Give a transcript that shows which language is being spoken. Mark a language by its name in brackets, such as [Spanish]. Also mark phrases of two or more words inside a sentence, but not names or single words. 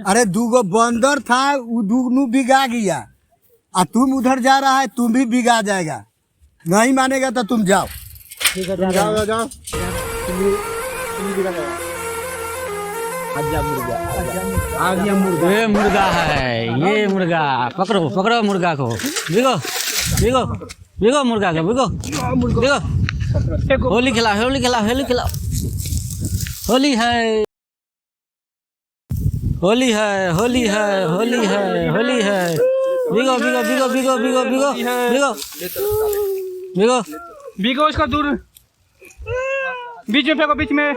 [Hindi] अरे दूगो बंदर था वो दूगनू बिगा गया और तुम उधर जा रहा है तुम भी बिगा जाएगा नहीं मानेगा तो तुम जाओ ठीक है जाओ जाओ ये मुर्गा है, ये मुर्गा पकड़ो पकड़ो मुर्गा को, बिगो बिगो बिगो मुर्गा को बिगो बिगो। होली खिलाओ होली खिलाओ होली खिलाओ। होली है होली है होली है होली है होली है। बिगो बिगो बिगो बिगो बिगो बिगो बिगो बिगो बिगो इसका दूर बीच में फेंको बीच में।